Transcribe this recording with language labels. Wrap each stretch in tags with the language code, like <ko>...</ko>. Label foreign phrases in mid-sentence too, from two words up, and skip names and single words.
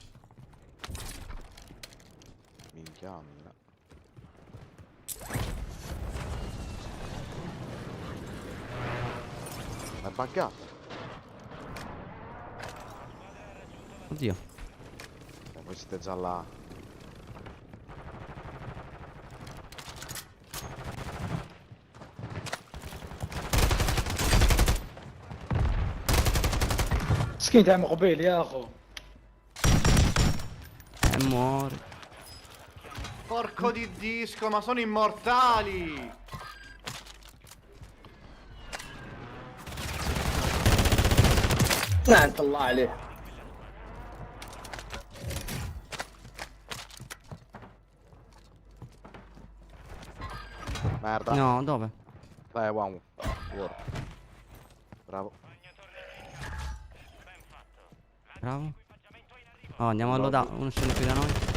<it>Minchia, mira. È buggato. Oddio. Voi siete già là.</it> <ar>مسكين تاع مقبل يا اخو.</ar> <it>Muore. Porco di disco, ma sono immortali.</it> <ar>لعنة الله عليه.</ar> <it>Merda. No, dove? Dai, uomo. Guarda. Bravo. Bravo. Oh, andiamo a loadout. Uno scende qui da noi.</it>